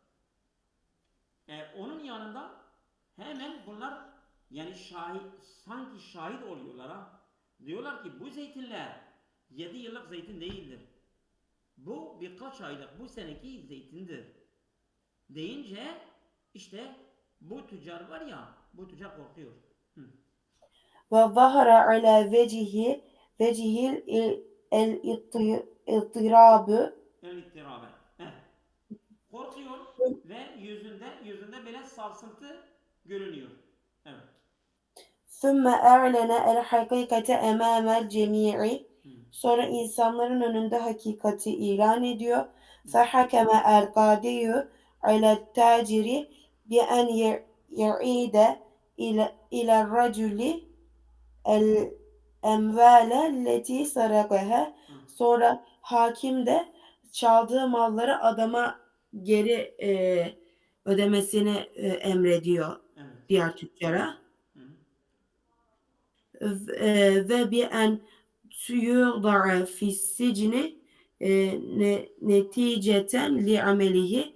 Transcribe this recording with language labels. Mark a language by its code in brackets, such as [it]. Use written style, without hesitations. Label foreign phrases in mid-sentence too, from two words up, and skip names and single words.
[tr] Onun yanında hemen bunlar yani sanki şahit oluyorlar ha. Diyorlar ki bu zeytinler 7 yıllık zeytin değildir. Bu birkaç aylık bu seneki zeytindir. Deyince işte bu tüccar var ya bu tüccar korkuyor. Hı. [ar] وظهر على وجهه الاضطراب El ittirabe. [tr] Korkuyor ve yüzünde böyle sarsıntı görünüyor. Evet. [ar] ثم أعلن الحقيقة أمام الجميع. Hı. [tr] Sonra insanların önünde hakikati ilan ediyor. Hı. [ar] فحكم القاضي على التاجر بأن يعيد إلى الرجل الأموال التي سرقها. Hı. [tr] Sonra hakim de çaldığı malları adama geri ödemesini emrediyor Evet. diğer tüccara. Hı. [ar] وأمر أن يودع في السجن نتيجة لعمله